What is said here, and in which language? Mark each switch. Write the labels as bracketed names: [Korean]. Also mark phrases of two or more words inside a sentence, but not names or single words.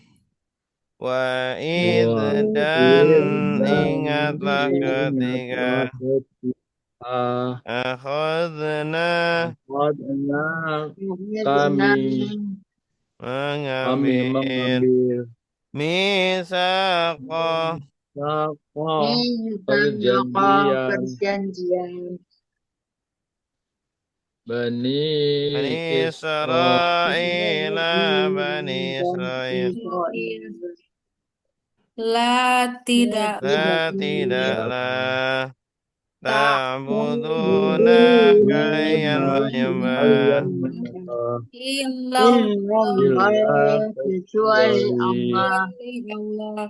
[Indonesian] Wa'idh dan ingatlah ketika akhadna kami kami mengambil [Arabic] misaqah Sakoh [Indonesian] Perjanjian. perjanjian Bani Bani Israel Israil Bani Israil La tidaklah tidaklah [Arabic] ta'budu [Indonesian] ta'buduna kalian menyembah menyembah [Arabic] illallah [Indonesian] Kecuali Allah. Allah